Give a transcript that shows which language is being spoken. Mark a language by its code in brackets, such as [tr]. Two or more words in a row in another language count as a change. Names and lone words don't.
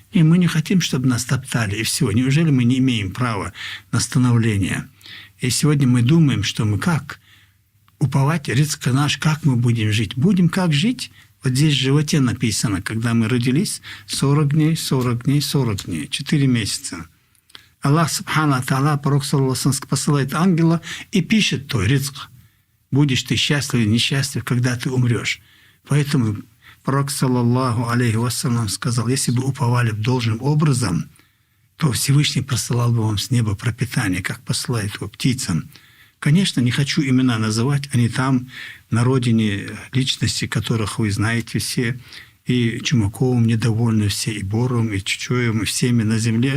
[ru] И мы не хотим, чтобы нас топтали, и все. Неужели мы не имеем права на становление? И сегодня мы думаем, что мы как? Уповать, риск наш, как мы будем жить? Будем как жить? Вот здесь в животе написано, когда мы родились, 40 дней, 40 дней, 40 дней, 4 месяца. Аллах, [ar] سبحانه تعالى, [ru] пророк, [ar] صلى الله عليه وسلم, [ru] посылает ангела и пишет твой ризк. Будешь ты счастлив или несчастлив, когда ты умрешь. Поэтому пророк, [ar] صلى الله عليه وسلم, [ru] сказал, если бы уповали должным образом, то Всевышний посылал бы вам с неба пропитание, как посылает его птицам. Конечно, не хочу имена называть, они там, на родине, личности, которых вы знаете все, и Чумаковым недовольны все, и Боровым, и Чучоевым, и всеми на земле.